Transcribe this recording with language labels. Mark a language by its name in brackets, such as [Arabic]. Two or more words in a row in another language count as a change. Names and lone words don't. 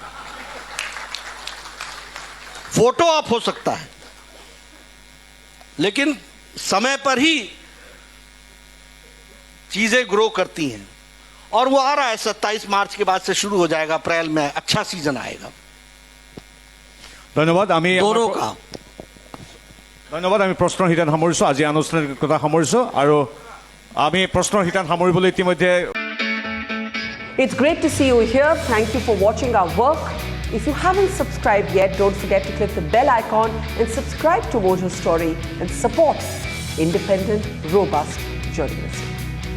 [Hindi] फोटो ऑफ हो सकता है लेकिन समय पर ही चीजें ग्रो करती हैं और वो आ रहा है 27 मार्च के बाद से शुरू हो जाएगा, अप्रैल में अच्छा सीजन आएगा। धन्यवाद। আমি दोनों का [Assamese] ধন্যবাদ। আমি প্ৰশ্নৰ শিতান সামৰিছোঁ, আজি আনুষ্ঠানিকতা সামৰিছোঁ আৰু আমি প্ৰশ্নৰ শিতান সামৰিবলৈ ইতিমধ্যে [English] It's great to see you here. Thank you for watching our work. If you haven't subscribed yet, don't forget to click the bell icon and subscribe to Mojo Story and support independent, robust journalism.